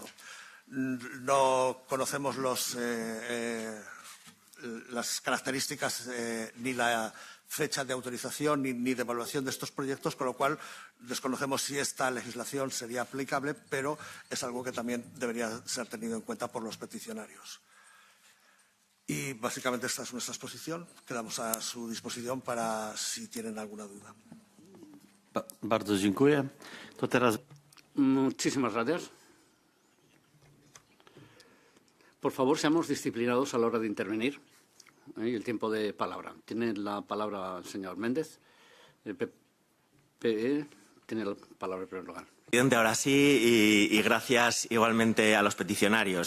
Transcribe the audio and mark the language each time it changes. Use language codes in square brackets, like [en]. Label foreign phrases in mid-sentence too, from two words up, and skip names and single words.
[es] No conocemos las características ni la fecha de autorización ni de evaluación de estos proyectos, con lo cual desconocemos si esta legislación sería aplicable, pero es algo que también debería ser tenido en cuenta por los peticionarios. Y básicamente esta es nuestra exposición. Quedamos a su disposición para si tienen alguna duda. [pl] Bardzo dziękuję. To teraz... [es] Muchísimas gracias. Por favor, seamos disciplinados a la hora de intervenir. Y el tiempo de palabra. Tiene la palabra el señor Méndez. El PPE tiene la palabra en primer lugar. Presidente, ahora sí, y gracias igualmente a los peticionarios.